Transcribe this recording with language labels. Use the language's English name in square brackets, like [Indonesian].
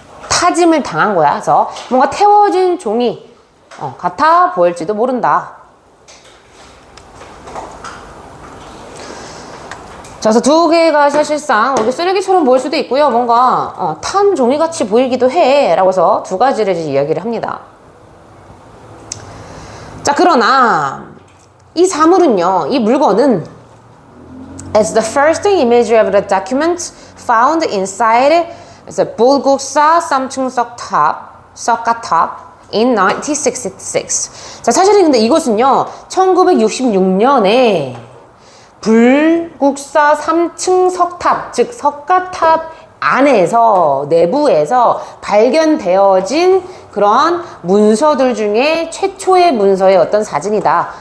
[Korean] 타짐을 당한 거야. 그래서 뭔가 태워진 종이 같아 보일지도 모른다. 자, 그래서 두 개가 사실상 우리 쓰레기처럼 보일 수도 있고요. 뭔가 탄 종이같이 보이기도 해 라고 해서 두 가지를 이야기를 합니다. 자, 그러나 이 사물은요, 이 물건은 [English] as the first image of the document found inside bulguksa Samcheong Sokkathop in 1966. [Korean] 자, 사실은 근데 이것은요 1966년에 불국사 3층 석탑, 즉 석가탑 안에서, 내부에서 발견되어진 그런 문서들 중에 최초의 문서의 어떤 사진이다.